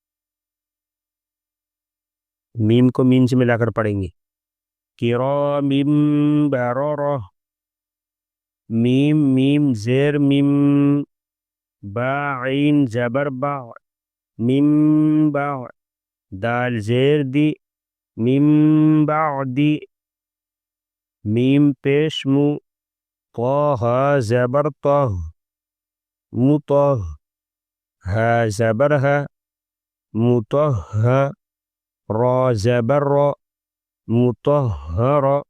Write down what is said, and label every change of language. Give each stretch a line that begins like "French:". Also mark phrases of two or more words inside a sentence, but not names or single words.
Urdu: میم کو میم سے ملا کر پڑھیں گے
Arabic: کرام بررہ
Urdu: میم میم زیر میم با عین زبر با میم با دال زیر دی میم بعدی میم پیش مو طه زبر طه مطه ها زبر ها مطه را زبر را مطهر